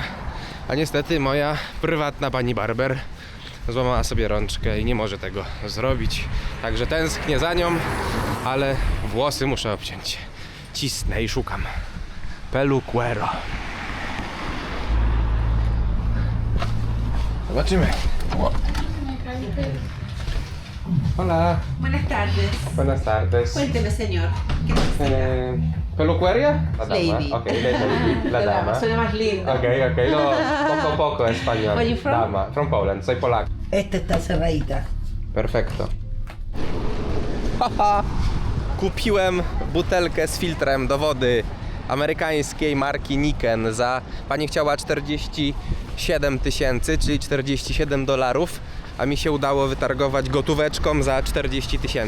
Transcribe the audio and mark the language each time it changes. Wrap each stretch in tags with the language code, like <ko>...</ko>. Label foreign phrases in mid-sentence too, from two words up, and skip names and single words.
<pl>A niestety moja prywatna pani barber złamała sobie rączkę i nie może tego zrobić. Także tęsknię za nią, ale włosy muszę obciąć. Cisnę i szukam peluquero. Zobaczymy.</pl> <es>Hola. Buenas tardes. Buenas tardes. Cuénteme, señor. ¿Qué necesita? ¿Peluquería? La dama.</es> <en>Lady. Ok, lady.</en> <es>La dama. Suena más lindo. Ok, no, poco español.</es> <en>Where you from? Dama. From Poland,</en> <es>soy Polak. Esta está cerradita.</es> <pl>Perfekto. Haha! Kupiłem butelkę z filtrem do wody amerykańskiej marki Niken za... Pani chciała 47 000, czyli $47, a mi się udało wytargować gotóweczką za 40 000.</pl>